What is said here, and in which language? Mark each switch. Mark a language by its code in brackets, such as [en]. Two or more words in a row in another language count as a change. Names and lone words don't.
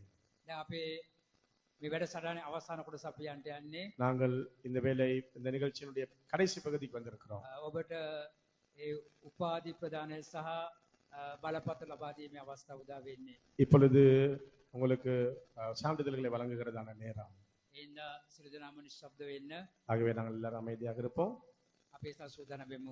[si] දැන් අපේ මේ වැඩසටහනේ අවසාන කොටස අපි යන්න යන්නේ. [ta] நாங்கள் இந்த வேளை இந்த நிகழ்ச்சியினுடைய கடைசி பகுதிக்கு வந்திருக்கிறோம். [si] ඔබට ඒ උපාධි ප්‍රදානය සහ බලපත්‍ර ලබා දීමේ අවස්ථාව උදා වෙන්නේ. [ta] இப்பொழுது உங்களுக்கு சான்றிதழ்களை வழங்குகிறதான நேரம். [si] ඉන්න සියලු දෙනාම නිශ්ශබ්ද වෙන්න. [ta] ஆகவே நாங்கள் எல்லாரும் அமைதியாக இருப்போம். [si] අපි සූදානම් වෙමු.